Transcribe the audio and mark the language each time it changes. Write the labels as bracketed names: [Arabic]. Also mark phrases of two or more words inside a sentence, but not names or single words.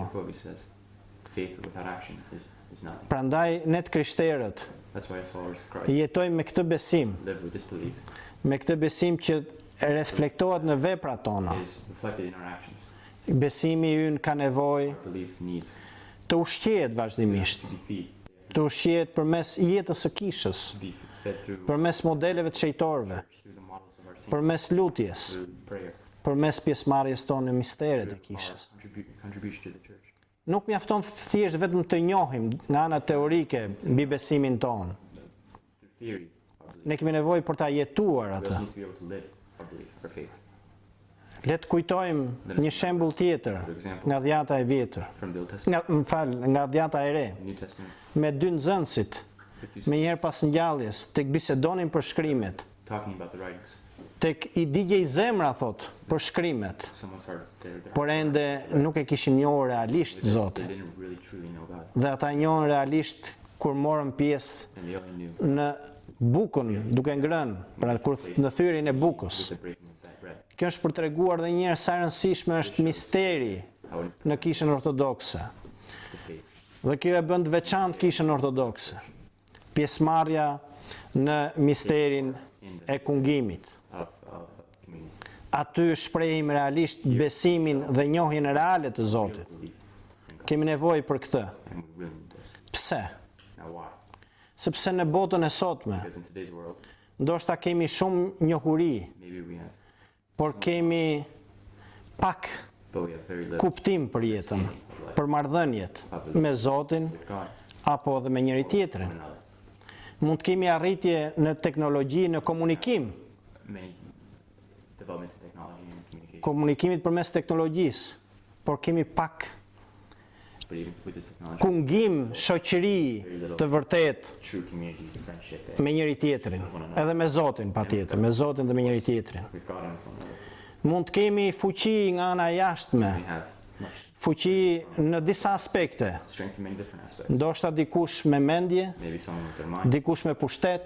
[English] Jacobi says faith without action is nothing. [Albanian] Prandaj ne të krishterët [English] That's why as followers of Christ [Albanian] jetojmë me këtë besim, [English] live with this belief. [Albanian] me këtë besim që reflektohet në veprat tona. [English] It is reflected in our actions. [Albanian] Besimi ynë ka nevojë [English] Our belief needs [Albanian] të ushqehet vazhdimisht, [English] to be fed, [Albanian] të ushqehet përmes jetës së kishës, [English] to be fed through [Albanian] përmes modeleve të shejtorëve, [English] through the models of our saints, [Albanian] përmes lutjes, [English] through prayer, [Albanian] përmes pjesëmarrjes tonë në misteret e [English] through [Albanian] kishës. [English] our contribution to the church. [Albanian] Nuk mjafton thjesht vetëm të njohim nga ana teorike mbi besimin tonë. [English] Through theory, our belief. [Albanian] Ne kemi nevojë për ta jetuar [English] We [Albanian] atë. [English] also need to be able to live our belief, our faith. [Albanian] Le të kujtojmë një shembull tjetër nga dhjata e vjetër, [English] From the Old Testament, [Albanian] nga dhjata e re, [English] the New Testament, [Albanian] me dy nxënësit, me njëherë pas ngjalljes, tek bisedonin për shkrimet, [English] talking about the writings. [Albanian] tek i digjej zemra thot për shkrimet, [English] Someone's heart, their [Albanian] por ende nuk e kishin njohur realisht [English] they [Albanian] Zotin. [English] didn't really truly know God, [Albanian] Dhe ata njohën realisht kur morën pjesë [English] and they only knew [Albanian] në bukën duke ngrënë, pra kur në thyrjen e bukës. [English] with the breaking of that bread. [Albanian] Kjo është për treguar dhe një herë sa e rëndësishme është misteri [English] How it [Albanian] në kishën ortodokse. [English] the faith [Albanian] Dhe kjo e bën të veçantë kishën ortodokse. Pjesëmarrja në misterin e kungimit. [English] of communion, [Albanian] Aty shprehim realisht besimin dhe njohjen reale të Zotit. [English] belief in God, [Albanian] Kemi nevojë për këtë. [English] and we really need this. [Albanian] Pse? [English] Now why? [Albanian] Sepse në botën e sotme, [English] Because in today's world, [Albanian] ndoshta kemi shumë njohuri, [English] maybe we have, [Albanian] por kemi pak [English] but we have very little [Albanian] kuptim për jetën, për marrëdhëniet me Zotin [English] with God, [Albanian] apo edhe me njëri tjetrin. [English] one another. [Albanian] Mund të kemi arritje në teknologji, në komunikim, [English] Many developments in technology and communication, [Albanian] komunikimit përmes teknologjisë, por kemi pak [English] but even with this technology, [Albanian] kungim, shoqëri të vërtet [English] true community, friendship, [Albanian] me njëri tjetrin, edhe me Zotin patjetër, me Zotin dhe me njëri tjetrin. [English] with God and with one another. [Albanian] Mund të kemi fuqi nga ana jashtme, [English] We have much [Albanian] fuqi në disa aspekte, [English] strength in many different aspects. [Albanian] ndoshta dikush me mendje, [English] Maybe someone with their mind, [Albanian] dikush me pushtet,